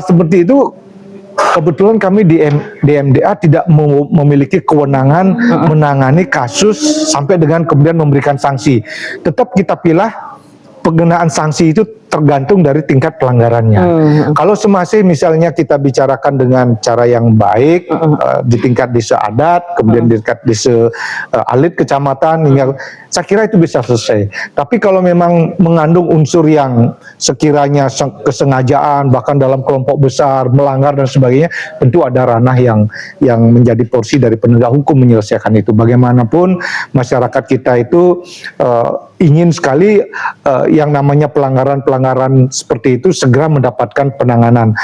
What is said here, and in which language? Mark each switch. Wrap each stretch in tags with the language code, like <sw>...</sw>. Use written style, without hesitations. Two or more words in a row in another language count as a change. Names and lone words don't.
<id>Hal seperti itu kebetulan kami di MDA tidak memiliki kewenangan menangani kasus sampai dengan kemudian memberikan sanksi. Tetap kita pilah penggunaan sanksi itu tergantung dari tingkat pelanggarannya. Kalau semasih misalnya kita bicarakan dengan cara yang baik di tingkat desa adat, kemudian di tingkat desa alit kecamatan, hingga saya kira itu bisa selesai. Tapi kalau memang mengandung unsur yang sekiranya kesengajaan, bahkan dalam kelompok besar, melanggar dan sebagainya, tentu ada ranah yang menjadi porsi dari penegak hukum menyelesaikan itu. Bagaimanapun masyarakat kita itu ingin sekali yang namanya pelanggaran seperti itu segera mendapatkan penanganan.</id>